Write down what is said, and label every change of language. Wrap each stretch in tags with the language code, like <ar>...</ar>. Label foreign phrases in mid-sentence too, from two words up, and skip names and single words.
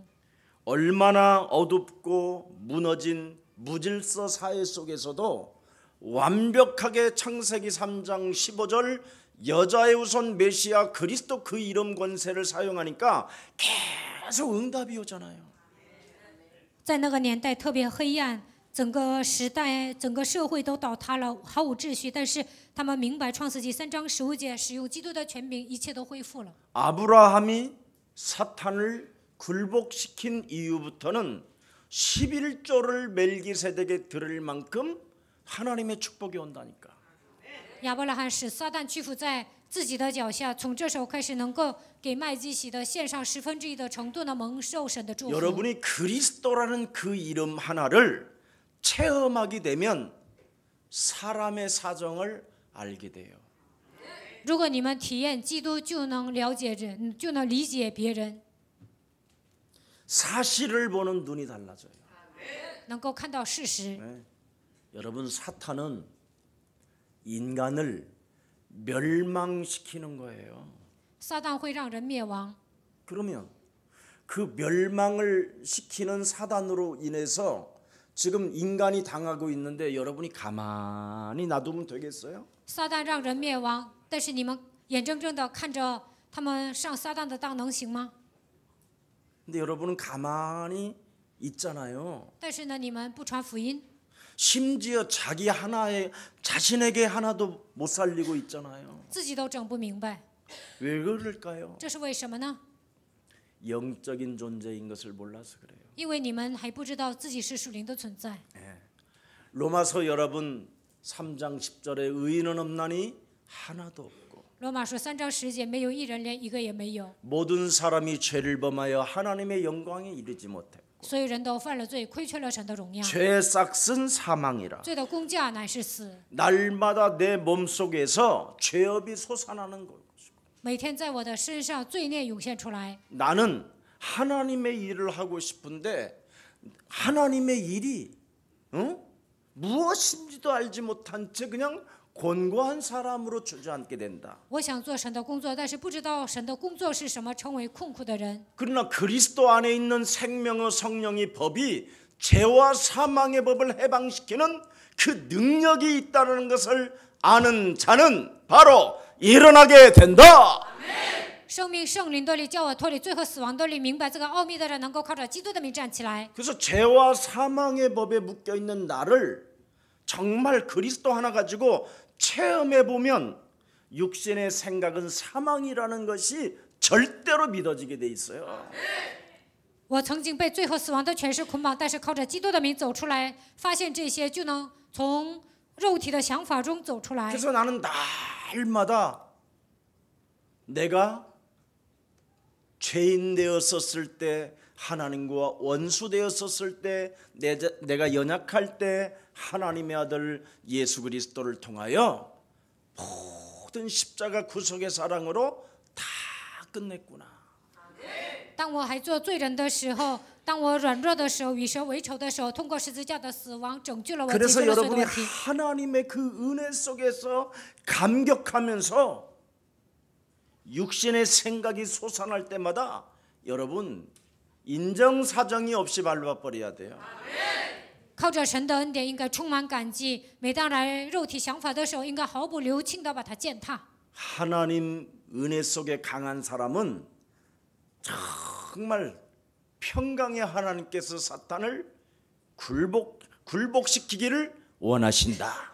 <ko>얼마나 어둡고 무너진 무질서 사회 속에서도 완벽하게 창세기 3장 15절 여자의 후손 메시아 그리스도 그 이름 권세를 사용하니까 계속 응답이 오잖아요.</ko> <zh>在那个年代特别黑暗，整个时代、整个社会都倒塌了，毫无秩序。但是他们明白创世纪3章15节，使用基督的权柄，一切都恢复了。</zh> <ko>아브라함이 사탄을 굴복시킨 이후부터는 11조를 멜기세덱에 들을 만큼 하나님의 축복이 온다니까.</ko> <zh>亚伯拉罕使撒旦屈服在自己的脚下，从这时候开始能够给麦基洗德献上1/10的程度的蒙受神的祝福。</zh> <ko>여러분이 그리스도라는 그 이름 하나를 체험하게 되면 사람의 사정을 알게 돼요.</ko> <zh>如果你们体验基督，就能了解人，就能理解别人，</zh> <ko>사실을 보는 눈이 달라져요.</ko> <zh>能够看到事实。</zh> <ko>네. 여러분 사탄은 인간을 멸망시키는 거예요.</ko> <zh>撒旦会让人灭亡，</zh> <ko>그러면 그 멸망을 시키는 사단으로 인해서 지금 인간이 당하고 있는데 여러분이 가만히 놔두면 되겠어요?</ko> <zh>撒旦让人灭亡，但是你们眼睁睁的看着他们上撒旦的当，能行吗？</zh> <ko>근데 여러분은 가만히 있잖아요.</ko> <zh>但是呢，你们不传福音，</zh> <ko>심지어 자신에게 하나도 못 살리고 있잖아요.</ko> <zh>自己都整不明白，</zh> <ko>왜 그럴까요?</ko> <zh>这是为什么呢？</zh> <ko>영적인 존재인 것을 몰라서 그래요.</ko> <zh>因为你们还不知道自己是属灵的存在。</zh> <ko>로마서 여러분 3장 10절에 의인은 없나니 하나도 없고</ko> <zh>罗马书3章10节，没有一人，连一个也没有。</zh> <ko>모든 사람이 죄를 범하여 하나님의 영광에 이르지 못했고</ko> <zh>所有人都犯了罪，亏缺了神的荣耀。</zh> <ko>죄의 싹은 사망이라.</ko> <zh>罪的工价乃是死，</zh> <ko>날마다 내 몸속에서 죄업이 솟아나는 것이고</ko> <zh>每天在我的身上罪孽涌现出来。</zh> <ko>나는 하나님의 일을 하고 싶은데 하나님의 일이 무엇인지도 알지 못한 채 그냥 곤고한 사람으로 주저앉게 된다.</ko> <zh>我想做神的工作，但是不知道神的工作是什么，成为困苦的人。</zh> <ko>그러나 그리스도 안에 있는 생명의 성령의 법이 죄와 사망의 법을 해방시키는 그 능력이 있다는 것을 아는 자는 바로 일어나게 된다.</ko> <zh>生命圣灵的力叫我脱离罪和死亡的力，明白这个奥秘的人能够靠着基督的名站起来。</zh> <ko>그래서 죄와 사망의 법에 묶여 있는 나를 정말 그리스도 하나 가지고 체험해 보면 육신의 생각은 사망이라는 것이 절대로 믿어지게 돼 있어요.</ko> <zh>我曾经被罪和死亡的权势捆绑，但是靠着基督的名走出来，发现这些就能从肉体的想法中走出来。</zh> <ko>그래서 나는 날마다 내가 죄인 되었었을 때 하나님과 원수 되었었을 때 내가 연약할 때 하나님의 아들 예수 그리스도를 통하여 모든 십자가 구속의 사랑으로 다 끝냈구나.</ko> <zh>当我还做罪人的时候，当我软弱的时候，与神为仇的时候，通过十字架的死亡拯救了我，解</zh> <ko>그래서</ko> <zh>决了所有的</zh> <ko>여러분이</ko> <zh>问题。</zh> <ko>하나님의 그 은혜 속에서 감격하면서 육신의 생각이 솟아날 때마다 여러분 인정사정이 없이 밟아버려야 돼요.</ko> <zh>靠着神的恩典，应该充满感激。每当来肉体想法的时候，应该毫不留情地把它践踏。</zh> <ko>하나님 은혜 속에 강한 사람은 정말 평강의 하나님께서 사탄을 굴복시키기를 원하신다.</ko>